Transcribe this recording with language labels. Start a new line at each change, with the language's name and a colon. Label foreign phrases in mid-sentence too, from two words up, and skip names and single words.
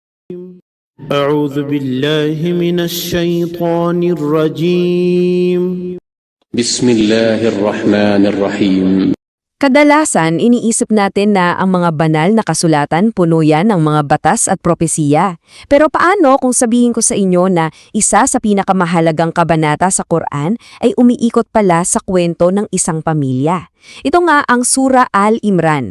Arabic: أعوذ بالله من الشيطان الرجيم بسم الله الرحمن الرحيم.
Filipino: Kadalasan, iniisip natin na ang mga banal na kasulatan puno yan ng mga batas at propesiya. Pero paano kung sabihin ko sa inyo na isa sa pinakamahalagang kabanata sa Quran ay umiikot pala sa kwento ng isang pamilya? Ito nga ang Sura Al-Imran.